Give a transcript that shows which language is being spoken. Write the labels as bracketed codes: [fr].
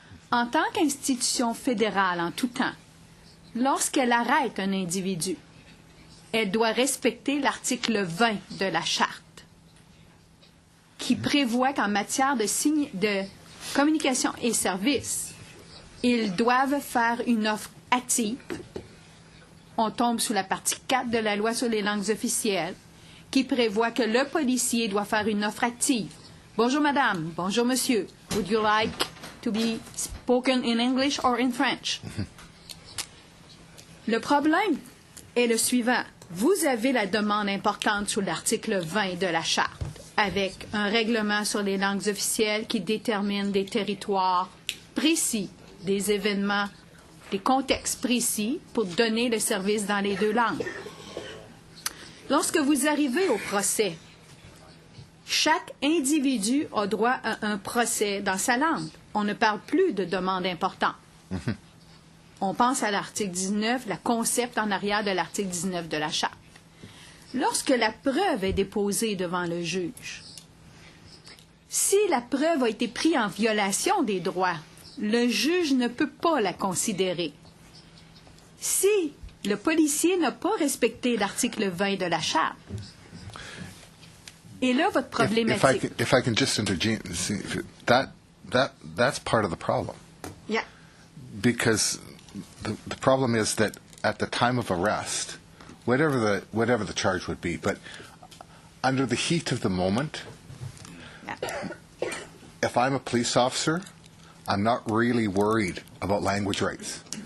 [fr] En tant qu'institution fédérale en tout temps, lorsqu'elle arrête un individu, elle doit respecter l'article 20 de la Charte, qui prévoit qu'en matière de communication et services, ils doivent faire une offre active. On tombe sous la partie 4 de la loi sur les langues officielles, qui prévoit que le policier doit faire une offre active. Bonjour madame, bonjour monsieur, [en] would you like to be spoken in English or in French? [fr] Le problème est le suivant. Vous avez la demande importante sous l'article 20 de la Charte, avec un règlement sur les langues officielles qui détermine des territoires précis, des événements des contextes précis pour donner le service dans les 2 langues. Lorsque vous arrivez au procès, chaque individu a droit à un procès dans sa langue. On ne parle plus de demande importante. On pense à l'article 19, le concept en arrière de l'article 19 de la Charte. Lorsque la preuve est déposée devant le juge, si la preuve a été prise en violation des droits, le juge ne peut pas la considérer. Si le policier n'a pas respecté l'article 20 de la Charte, et là, votre problématique... [en] If I can just interject, that's part of the problem. Yeah. Because the problem is that at the time of arrest, whatever the charge would be, but under the heat of the moment, if I'm a police officer, I'm not really worried about language rights.